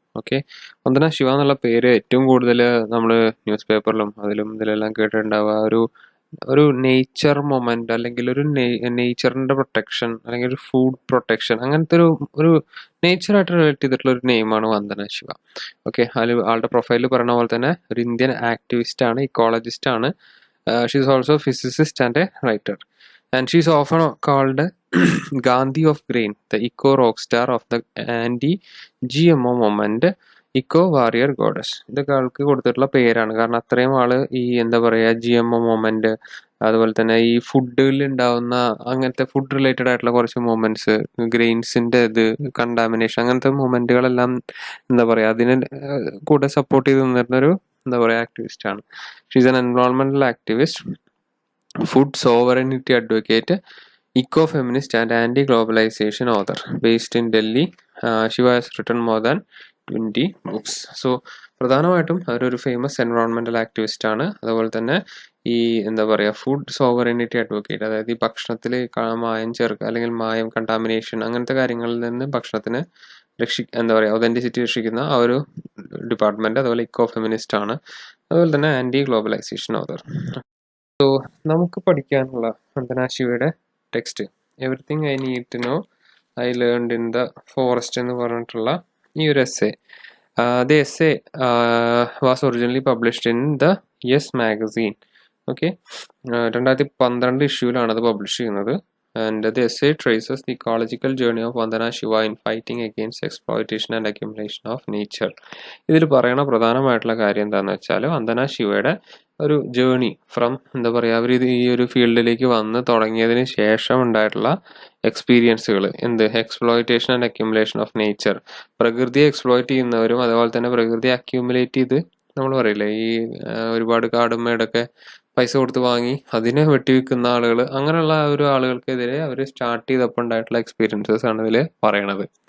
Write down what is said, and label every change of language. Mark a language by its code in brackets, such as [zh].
[ml] Okay, Vandana Shiva എന്നുള്ള പേര് ഏറ്റവും കൂടുതൽ നമ്മൾ ന്യൂസ് പേപ്പറിലും ഇതിലെല്ലാം കേട്ടിട്ടുണ്ടാവുക ഒരു നേച്ചർ മൊമെന്റ്, അല്ലെങ്കിൽ ഒരു നേച്ചറിന്റെ പ്രൊട്ടക്ഷൻ, അല്ലെങ്കിൽ ഒരു ഫുഡ് പ്രൊട്ടക്ഷൻ, അങ്ങനത്തെ ഒരു നേച്ചറായിട്ട് റിലേറ്റ് ചെയ്തിട്ടുള്ള ഒരു നെയിമാണ് വന്ദന ശിവ. ഓക്കെ, ആളുടെ പ്രൊഫൈലിൽ പറയുന്ന പോലെ തന്നെ ഒരു ഇന്ത്യൻ ആക്ടിവിസ്റ്റ് ആണ്, ഇക്കോളജിസ്റ്റ് ആണ്. [en] She's also physicist and a writer, and she's often called Gandhi of Grain, the eco rock star of the anti-GMO movement, eco warrior goddess. [ml] ഇതൊക്കെ ആൾക്ക് കൊടുത്തിട്ടുള്ള പേരാണ്. കാരണം അത്രയും ആള് ഈ എന്താ പറയുക GMO മൂവ്മെന്റ്, അതുപോലെ തന്നെ ഈ ഫുഡിൽ ഉണ്ടാവുന്ന അങ്ങനത്തെ ഫുഡ് റിലേറ്റഡ് ആയിട്ടുള്ള കുറച്ച് മൂവ്മെന്റ്സ്, ഗ്രെയിൻസിന്റെ കണ്ടാമിനേഷൻ, അങ്ങനത്തെ മൂവ്മെന്റുകളെല്ലാം എന്താ പറയുക അതിന് കൂടെ സപ്പോർട്ട് ചെയ്ത് നിന്നിരുന്നൊരു എന്താ പറയുക ആക്ടിവിസ്റ്റ് ആണ്. [en] She's N എൻവയോൺമെന്റൽ activist, food sovereignty advocate, eco-feminist and anti-globalization author based in Delhi. Shiva has written more than 20 books. [ml] So പ്രധാനമായിട്ടും അവരൊരു ഫേമസ് എൻവയോൺമെന്റൽ ആക്ടിവിസ്റ്റ് ആണ്. അതുപോലെ തന്നെ ഈ എന്താ പറയുക ഫുഡ് സോവറിനിറ്റി അഡ്വക്കേറ്റ്, അതായത് ഈ ഭക്ഷണത്തിൽ മായം ചേർക്കുക അല്ലെങ്കിൽ മായം കണ്ടാമിനേഷൻ അങ്ങനത്തെ കാര്യങ്ങളിൽ നിന്ന് ഭക്ഷണത്തിന് എന്താ പറയുക ഒതന്റിസിറ്റി രക്ഷിക്കുന്ന ആ ഒരു ഡിപ്പാർട്ട്മെന്റ്. അതുപോലെ ഇക്കോ ഫെമിനിസ്റ്റ് ആണ്. അതുപോലെ തന്നെ ആന്റി ഗ്ലോബലൈസേഷൻ ഓതർ. നമുക്ക് പഠിക്കാനുള്ള വന്ദന ശിവയുടെ text [en] everything I need to know I learned in the forest [ml] എന്ന് പറഞ്ഞിട്ടുള്ള ഈ ഒരു essay. [en] The essay was originally published in the yes magazine. [ml] Okay, 2012 ഇഷ്യൂലാണ് അത് പബ്ലിഷ് ചെയ്യുന്നത്. [en] And the essay traces the ecological journey of Vandana Shiva in fighting against exploitation and accumulation of nature. [ml] ഇതിൽ പറയുന്ന പ്രധാനമായിട്ടുള്ള കാര്യം എന്താണെന്ന് വെച്ചാൽ വന്ദന ശിവയുടെ ഒരു ജേണി ഫ്രം എന്താ പറയുക അവർ ഈ ഒരു ഫീൽഡിലേക്ക് വന്ന് തുടങ്ങിയതിന് ശേഷം ഉണ്ടായിട്ടുള്ള എക്സ്പീരിയൻസുകൾ, [en] exploitation and accumulation of nature, [ml] പ്രകൃതിയെ എക്സ്പ്ലോയിറ്റ് ചെയ്യുന്നവരും അതുപോലെ തന്നെ പ്രകൃതിയെ അക്യൂമുലേറ്റ് ചെയ്ത് നമ്മൾ പറയില്ലേ ഈ ഒരുപാട് കാടും മേടൊക്കെ പൈസ കൊടുത്ത് വാങ്ങി അതിനെ വെട്ടിവിൽക്കുന്ന ആളുകൾ, അങ്ങനെയുള്ള ഒരു ആളുകൾക്കെതിരെ അവർ സ്റ്റാർട്ട് ചെയ്തപ്പോൾ ഉണ്ടായിട്ടുള്ള എക്സ്പീരിയൻസസ് ആണ് ഇതിൽ പറയണത്.